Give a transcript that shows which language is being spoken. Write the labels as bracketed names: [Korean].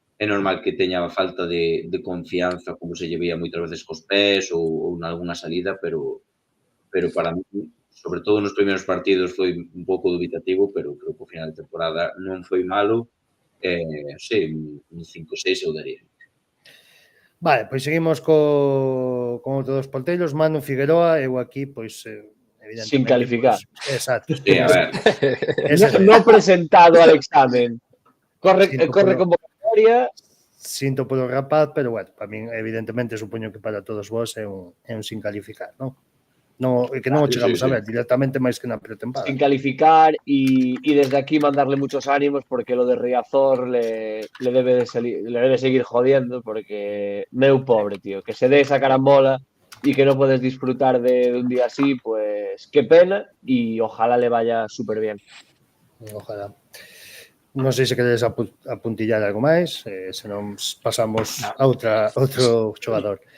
[Galician] É normal que teña falta de confianza, como se lle veía moitas veces cos pés ou nalgúna salida, pero para mí, sobre todo nos primeiros partidos, foi un pouco dubitativo, pero creo que o final de temporada non foi malo. Sí, un 5-6 eu daría. Vale, pois seguimos con outros porteiros. Manu Figueroa, eu aquí, pois, evidentemente... [Spanish] Sin calificar. Pues, exacto. [Galician] Sí, a ver. [Spanish] No presentado al examen. Corre convocatoria. [Galician] Sinto polo rapaz, pero, bueno, para min, evidentemente, supoño que para todos vos é un [Spanish] sin calificar, [Galician] non? que non o Sí, chegamos sí, a ver directamente máis que na pretempada. [Spanish] sin calificar y desde aquí mandarle muchos ánimos porque lo de Riazor le debe seguir jodiendo porque [Galician] meu pobre, [Spanish] tío, que se dé esa carambola y que no puedes disfrutar de un día así, pues qué pena y ojalá le vaya súper bien. Ojalá. [Galician] Non sei se queredes apuntillar algo máis, se non pasamos a outro xogador.